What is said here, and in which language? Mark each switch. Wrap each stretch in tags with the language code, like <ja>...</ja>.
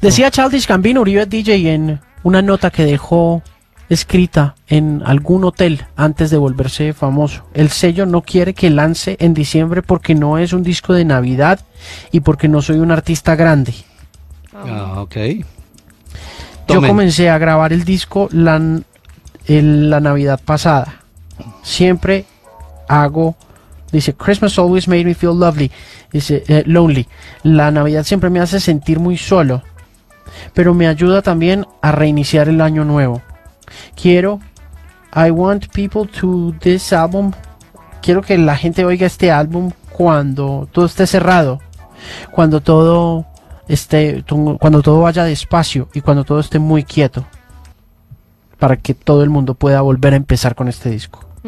<es>Decía Childish Gambino, Uribe DJ, en una nota que dejó escrita en algún hotel antes de volverse famoso. El sello no quiere que lance en diciembre porque no es un disco de Navidad y porque no soy un artista grande.</es> <en>Okay.</en> <es>Yo comencé a grabar el disco la Navidad pasada. Siempre hago, dice,</es> <en>Christmas always made me feel lovely, dice, lonely.</en> <es>La Navidad siempre me hace sentir muy solo, pero me ayuda también a reiniciar el año nuevo. Quiero,</es> <en>I want people to this album,</en> <es>quiero que la gente oiga este álbum cuando todo esté cerrado, cuando todo esté, cuando todo vaya despacio y cuando todo esté muy quieto, para que todo el mundo pueda volver a empezar con este disco.</es>